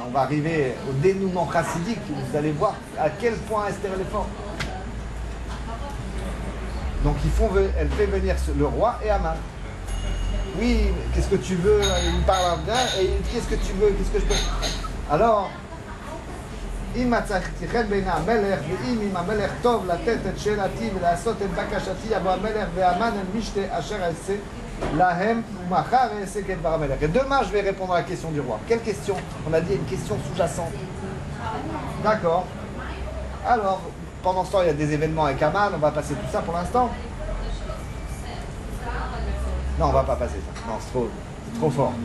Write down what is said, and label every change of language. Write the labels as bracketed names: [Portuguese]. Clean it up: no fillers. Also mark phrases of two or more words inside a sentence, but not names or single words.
[French] On va arriver au dénouement chassidique, vous allez voir à quel point Esther elle est forte. Donc elle fait venir le roi et Haman. Oui, qu'est-ce que tu veux? Il me parle bien et il dit qu'est-ce que tu veux? Qu'est-ce que je peux? Alors, [Hebrew] אם מצאתי חן בעיני המלך, ואם עם המלך טוב לתת את שאלתי ולעשות את בקשתי, יבוא המלך והמן אל משתה אשר אעשה להם, ומחר אעשה כדבר המלך. [French] Et demain, je vais répondre à la question du roi. Quelle question? On a dit une question sous-jacente. D'accord. Alors, pendant ce temps, il y a des événements avec Haman, on va passer tout ça pour l'instant. Non, on va pas passer ça. Non, c'est trop fort.